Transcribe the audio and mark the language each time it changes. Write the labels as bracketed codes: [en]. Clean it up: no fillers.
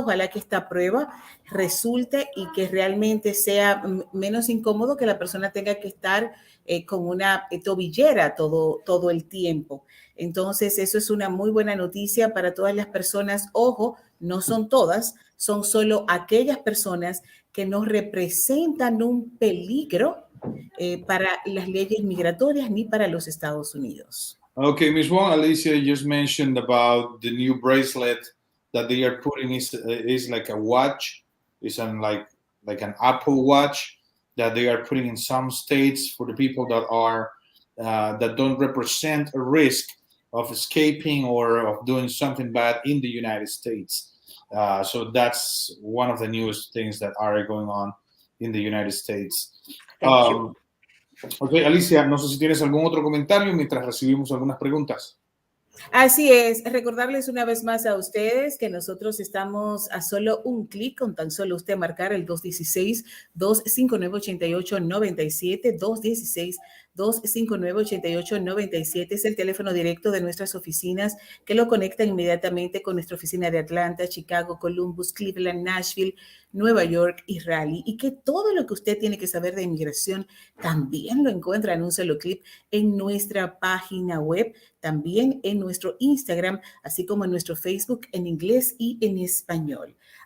[es] Ojalá que esta prueba resulte y que realmente sea menos incómodo, que la persona tenga que estar con una tobillera todo el tiempo. Entonces, eso es una muy buena noticia para todas las personas. Ojo, no son todas, son solo aquellas personas que no representan un peligro para las leyes migratorias ni para los Estados Unidos. [en] Okay, Ms. Wong, Alicia just mentioned about the new bracelet that they are putting is like a watch. It's like an Apple Watch that they are putting in some states for the people that are that don't represent a risk of escaping or of doing something bad in the United States. So that's one of the newest things that are going on in the United States. Thank you. [es] Ok, Alicia, no sé si tienes algún otro comentario mientras recibimos algunas preguntas. Así es, recordarles una vez más a ustedes que nosotros estamos a solo un clic, con tan solo usted marcar el 216-259-8897, 216-259-8897 es el teléfono directo de nuestras oficinas que lo conecta inmediatamente con nuestra oficina de Atlanta, Chicago, Columbus, Cleveland, Nashville, Nueva York y Raleigh, y que todo lo que usted tiene que saber de inmigración también lo encuentra en un solo clic en nuestra página web, también en nuestro Instagram, así como en nuestro Facebook en inglés y en español.